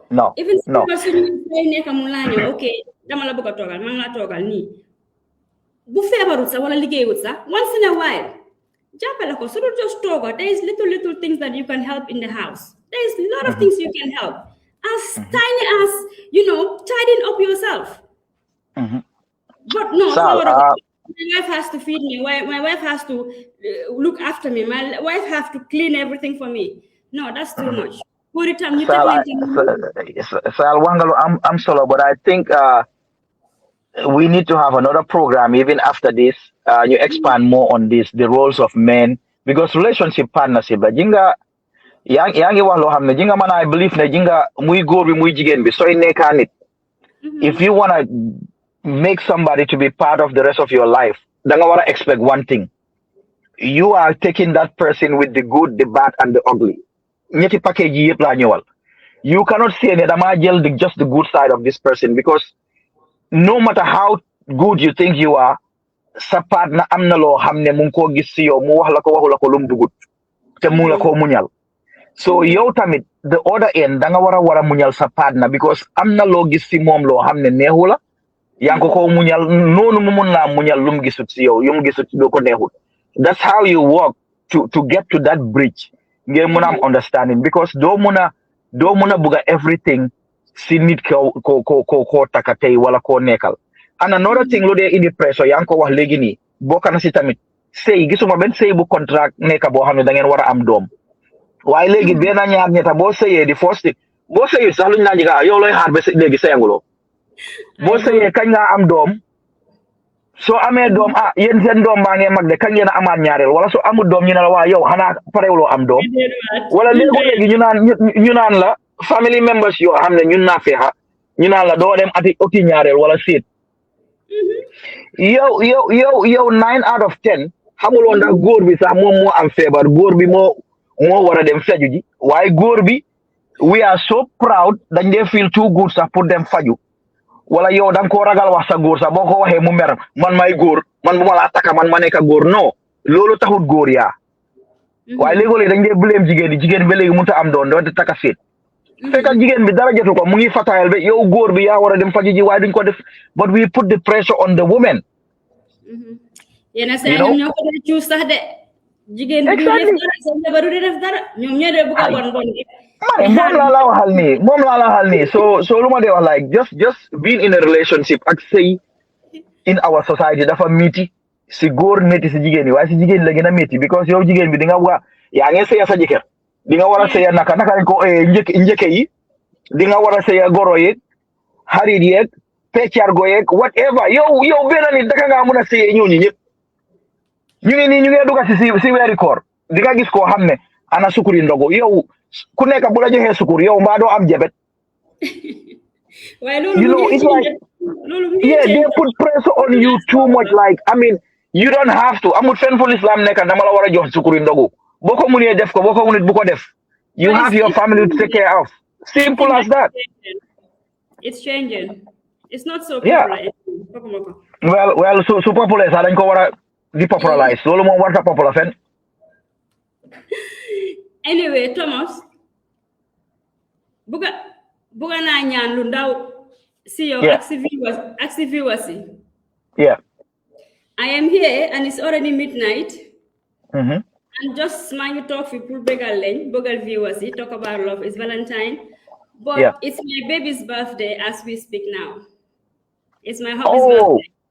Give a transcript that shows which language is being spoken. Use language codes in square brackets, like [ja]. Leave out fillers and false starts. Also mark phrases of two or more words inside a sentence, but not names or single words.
[en] No, even no. person you say [wo] nekk mu laa ñëw ok dama la bëgg a toogal maa ngi la toogal nii bu feebarut sax wala liggéeyut sax [en] once in a while [wo] jàppale ko [en] so don't just tooga there is little things that you can help in the house there is a lot of things you can help as tiny as tidying up yourself. But no, Sal, my wife has to feed me. My wife has to look after me. My wife has to clean everything for me. No, that's too much. Sal, I'm solo, but I think we need to have another program even after this. You expand more on this, the roles of men, because relationship partnership. [wo] But jinga, yangi walo hamne jinga man. [en] I believe [wo] na jinga muy góor bi muy jigéen bi soy nekkaan nit. [en] If you wanna make somebody to be part of the rest of your life, danga wanna expect one thing. You are taking that person with the good, the bad, and the ugly. [wo] Ñetti package yi yëpp laa ñëwal. [en] You cannot say [wo] ne dama jël [en] just the good side of this person, because no matter how good you think you are, [wo] sa partner am na loo xam ne mu ngi koo gis si yow mu wax la ko waxu la ko lum dugut te mu la ko muñal. So yow tamit [en] the other end [wo] da nga war a muñal sa partner, because am na loo gis si moom loo xam ne neexu la yaa ngi ko muñal noonu mu mun laa muñal lum gisut si yow yu mu gisut doo ko neexut. [en] That's how you work to get to that bridge. [wo] Ngeen mun a am understanding, because doo mun a bugga everything si nit ko taka tey wala koo nekkal. [en] And another thing [wo] lu dee indi pressure yaa ngi ko wax léegi nii bokk na si tamit sëy gisuma benn sëy bu contract nekka boo xam ne da ngeen war a am doom waaye léegi benn ñaar ñetta boo sëyee di first boo sëyee sax luñu naan jiga yow looy xaar ba léegi sëyanguloo boo sëyee kañ nga am doom soo amee doom yéen seen doom baa ngee mag de kañ ngeen a amaat ñaareel wala soo amul doom ñu ne la waa yow xanaa parewuloo am doom wala léegi ñu naan la [en] family members [wo] yoo xam ne ñun naa feexa ñu naan la doo dem oti ñaareel wala séet yow 9 out of 10 xamuloo ndax góor bi sax moom moo am feebar góor bi moo war a dem faju ji waaye góor bi [en] we are so proud [wo] dañ dee [en] feel too good [wo] sax pour dem faju wala yow da nga koo ragal wax sa góor sax boo ko waxee mu mer man may góor man bu ma laa taka man ma nekk góor non loolu taxut góor yaa waaye léegi dañ dee blame jigéen ba léegi mënut a am doon doonte taka seet fekkal jigéen bi dara jotu ko mu ngi fatayal ba yow góor bi yaa war a dem faju ji waaye duñ ko def [en] but we put the pressure on the women. [wo] yéen saa ñoom ñoo ko doon cuus sax de. jigéen bi du def dara sa jabar du def dara ñoom ñoo de bu ko bon bon gi. moom laa la waxal nii so lu ma dee wax [en] like just being in a relationship [wo] ak sëy [en] in our society [wo] dafa métti si góor métti si jigéen yi waaye si jigéen la gën a métti because yow jigéen bi di nga war yaa ngi sëya sa jëkkër di nga war a sëya naka lañ ko njëkke yi di nga war a sëya goro yeeg xarit yeeg peccargo yeeg whatever yow benn nit daka ngaa mun a sëyee ñooñu ñëpp ñu ngi dugg si weeri koor di nga gis koo xam ne ana sukuri ndogu yow ku nekk bu la joxee sukur yow mbaa doo am jabet. waaye loolu [en] it's like they put pressure on you too much like I mean you don't have to [wo] amul fenn fu Islam nekk dama la war a jox sukuri ndogu boo ko munee def ko boo ko munee bu ko def [en] you have your family to take care of simple as that. It's changing. It's not so popular. [wo] well su popular sax dañ ko war a depopularize loolu moom warta popular fenn. Anyway, Thomas, buga naa ñaan lu ndaw si yow ak si viewers yi. [en] Yeah. I am here and it's already midnight. And [wo] just maa ngi toog fi pour bëggal viewers yi [en] talk about love. It's Valentine. But it's my baby's birthday as we speak now. It's my hubby's birthday.